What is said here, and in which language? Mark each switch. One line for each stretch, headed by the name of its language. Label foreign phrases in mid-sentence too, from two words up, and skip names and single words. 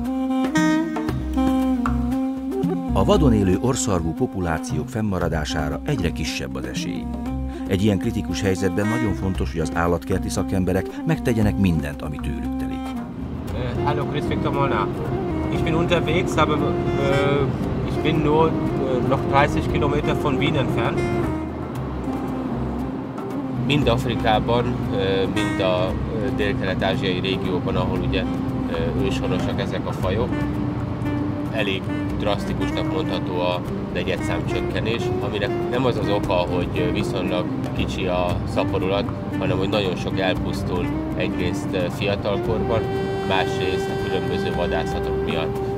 Hungarian: A vadon élő orrszarvú populációk fennmaradására egyre kisebb az esély. Egy ilyen kritikus helyzetben nagyon fontos, hogy az állatkerti szakemberek megtegyenek mindent, ami tőlük telik.
German: Hallo, grüß Viktor Molnár. Ich bin unterwegs, aber ich bin nur noch 30 Kilometer von Wien entfernt.
Hungarian: Mind Afrikában, mind a dél-kelet-ázsiai régióban, ahol ugye őshonosak ezek a fajok, elég drasztikusnak mondható a negyedszám csökkenés, aminek nem az az oka, hogy viszonylag kicsi a szaporulat, hanem hogy nagyon sok elpusztul egyrészt fiatalkorban, másrészt a különböző vadászatok miatt.